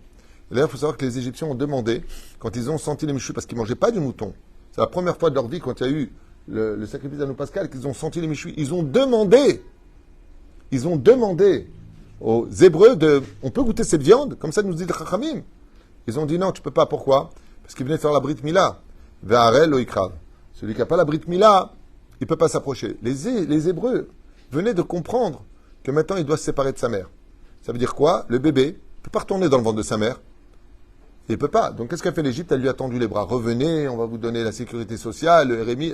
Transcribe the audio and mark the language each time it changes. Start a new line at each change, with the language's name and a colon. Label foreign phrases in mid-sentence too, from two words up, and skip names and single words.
French: Et d'ailleurs, il faut savoir que les Égyptiens ont demandé, quand ils ont senti les méchouis, parce qu'ils ne mangeaient pas du mouton, c'est la première fois de leur vie, quand il y a eu le sacrifice d'Annou Pascal, qu'ils ont senti les méchouis, ils ont demandé aux Hébreux on peut goûter cette viande, comme ça nous dit le Chachamim. Ils ont dit non, tu peux pas, pourquoi? Parce qu'ils venaient faire la
Hebrew: Brit Mila. Ve'arel lo ikrav.
French: Celui qui n'a pas la
Hebrew: Brit Mila,
French: il ne peut pas s'approcher. Les Hébreux venaient de comprendre que maintenant il doit se séparer de sa mère. Ça veut dire quoi? Le bébé ne peut pas retourner dans le ventre de sa mère. Il ne peut pas. Donc qu'est-ce qu'a fait l'Égypte? Elle lui a tendu les bras. Revenez, on va vous donner la sécurité sociale, le RMI.